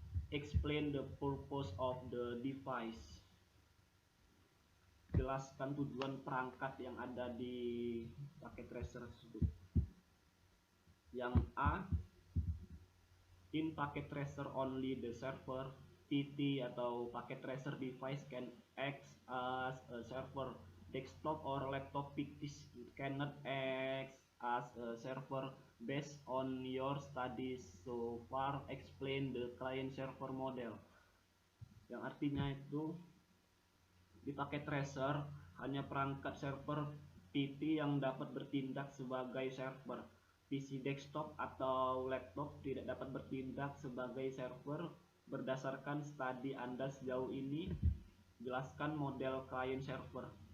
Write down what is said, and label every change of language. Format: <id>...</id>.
<en>Explain the purpose of the device.</en> <id>Jelaskan tujuan perangkat yang ada di packet tracer tersebut. Yang A,</id> <en>in packet tracer only the server PT atau packet tracer device can act as a server. Desktop or laptop PCs cannot act as a server based on your studies so far. Explain the client server model.</en> <id>Yang artinya itu, di packet tracer hanya perangkat server PT yang dapat bertindak sebagai server. PC desktop atau laptop tidak dapat bertindak sebagai server. Berdasarkan studi Anda sejauh ini, jelaskan model client server.</id>